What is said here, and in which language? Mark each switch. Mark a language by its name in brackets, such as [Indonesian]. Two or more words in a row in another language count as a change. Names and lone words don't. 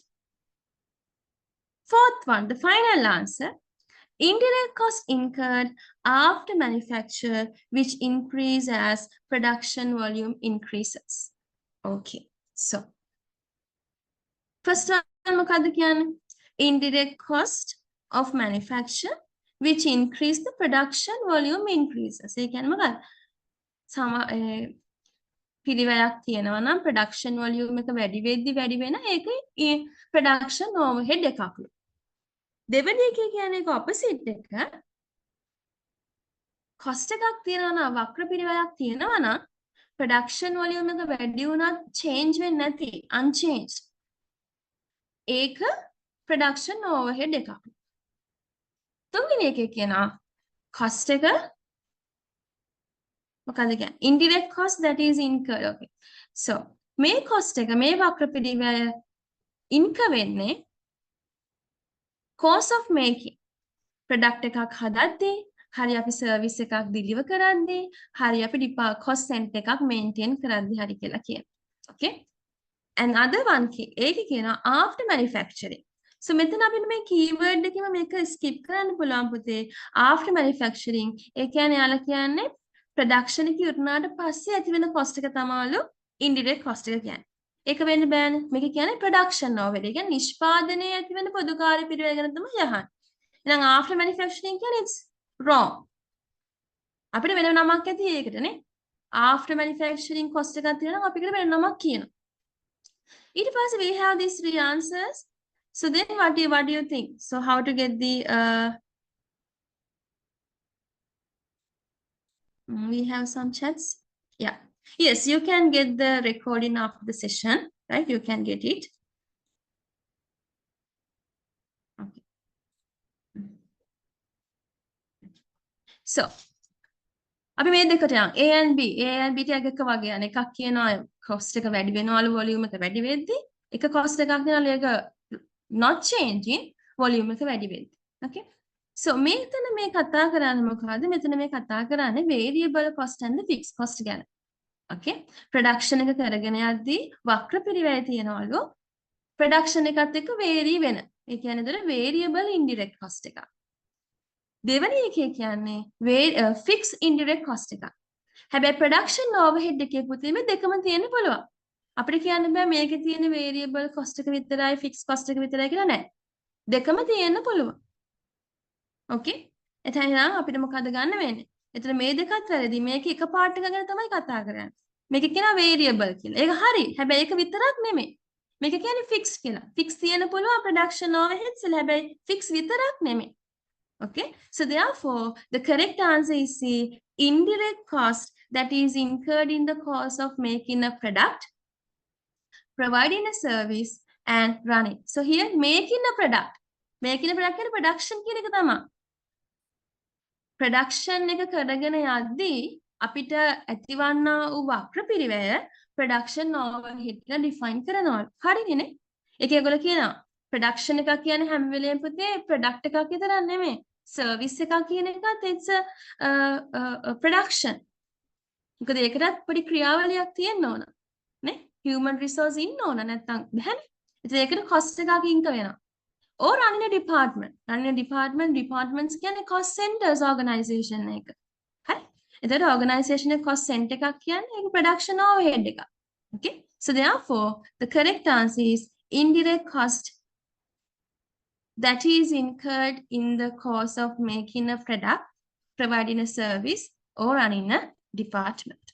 [English] Fourth one, the final answer, indirect costs incurred after manufacture which increase as production volume increases. Okay, so first one, indirect cost of manufacture which increase the production volume increases. [Sinhala] පිළිවෙලක් තියෙනවා නම් [English] production volume [Sinhala] එක වැඩි වෙන ඒකේ [English] production overhead [Sinhala] එකක්ලු. දෙවෙනි එකේ කියන්නේ opposite එක cost එකක් තියෙනවා නම් වක්‍ර පිළිවෙලක් තියෙනවා නම් [English] production volume [Sinhala] එක වැඩි වුණත් change වෙන්නේ නැති unchanged. ඒක production overhead එකක්ලු. තුන්වෙනි එකේ කියනවා cost එක [English] indirect cost that is incurred. Okay. [Sinhala] So මේ cost එක මේ වක්‍ර පිළිවෙල incur වෙන්නේ [English] cost of making product [Sinhala] එකක් හදද්දී හරි අපි service එකක් deliver කරද්දී හරි අපි [English] cost center [Sinhala] එකක් maintain කරද්දී හරි කියලා කියනවා. Okay. [English] And other one [Sinhala] ඒකේ කියනවා [English] after manufacturing. [Sinhala] So මෙතන අපිට මේ keyword එකෙම මේක skip කරන්න පුළුවන් පුතේ. [English] After manufacturing [Sinhala] ඒ කියන්නේ යාලා කියන්නේ production එක ඉවරනාට පස්සේ ඇති වෙන cost එක තමයිලු [English] indirect cost [Sinhala] එක කියන්නේ. ඒක වෙන්න බෑනේ. මේක කියන්නේ [English] production overhead. [Sinhala] ඒ කියන්නේ නිෂ්පාදනයේ ඇති වෙන පොදු කාර්ය පිළිවෙල ගැන තමයි යහන්නේ. [English] එහෙනම් after manufacturing කියන්නේ it's wrong. [Sinhala] අපිට වෙන නමක් ඇති ඒකටනේ. [English] After manufacturing cost [Sinhala] එකක් තියෙනවා අපි ඒකට වෙන නමක් කියනවා. ඊට පස්සේ [English] we have these three answers. So then what do you think? So how to get the we have some chats. Yeah. Yes, you can get the recording of the session, right? You can get it. Okay. So, [Sinhala] අපි මේ දෙකට යන් [English] A and B [Sinhala] ටැග් එක වගේ යන එකක් කියනවා cost එක වැඩි වෙනවලු volume එක වැඩි වෙද්දී එක cost එකක් දෙනවලු ඒක [English] not changing [Sinhala] volume එක වැඩි වෙද්දී. Okay. So මෙතන මේ කතා කරන්නේ මොකද්ද? මෙතන මේ කතා කරන්නේ [English] variable cost and the fixed cost [Sinhala] ගැන. Okay. Production එක කරගෙන යද්දී වක්‍ර පිළිවෙල තියෙනවලු production එකත් එක්ක vary වෙන. ඒ කියන්නේ ඒතර [English] variable indirect cost [Sinhala] එකක්. දෙවෙනි එකේ කියන්නේ [English] fixed indirect cost [Sinhala] එකක්. හැබැයි [English] production overhead [Sinhala] එකේ පුතේ මේ දෙකම තියෙන්න පුළුවන්. අපිට කියන්න බෑ මේකේ තියෙන [English] variable cost [Sinhala] එක විතරයි [English] fixed cost [Sinhala] එක විතරයි කියලා නෑ. දෙකම තියෙන්න පුළුවන්. Okay. එතන අපිට මොකද ගන්න වෙන්නේ? එතන මේ දෙකත් වැරදි. මේක එක පාර්ට් එක ගැන තමයි කතා කරන්නේ. මේක කියනවා variable කියලා. ඒක හරි. හැබැයි ඒක විතරක් නෙමෙයි. මේක කියන්නේ fixed කියලා. fixed තියෙන පුළුවන් [English] production overheads [Sinhala] වල හැබැයි fixed විතරක් නෙමෙයි. Okay. [English] So therefore the correct answer is C, indirect cost that is incurred in the course of making a product, providing a service and running. So here making a product. Making a product [Sinhala] කියන්නේ production කියන එක තමයි. production එක කරගෙන යද්දී අපිට ඇතිවන්නා වූ වක්‍ර පිළිවෙල [English] production overhead [Sinhala] එක define කරනවා. හරිනේ? ඒක ඒගොල්ලෝ කියනවා production එකක් කියන්නේ හැම වෙලේම පුතේ product එකක් විතරක් නෙමෙයි. [English] service [Sinhala] එකක් කියන එකත් [English] it's a production. [Sinhala] මොකද ඒකටත් පොඩි ක්‍රියාවලියක් තියෙන්න ඕන. නේ? [English] human resource [Sinhala] ඉන්න ඕන නැත්නම් බැහැනේ. ඉතින් ඒකට cost එකක් incur වෙනවා. [English] Or running a department. Running a department, [Sinhala] departments කියන්නේ [English] cost centers organization [Sinhala] එක. හරි? එතකොට organization එක [English] cost center [Sinhala] එකක් කියන්නේ ඒක [English] production overhead [Sinhala] එකක්. Okay? [English] So therefore, the correct answer is indirect cost that is incurred in the course of making a product, providing a service, or running a department.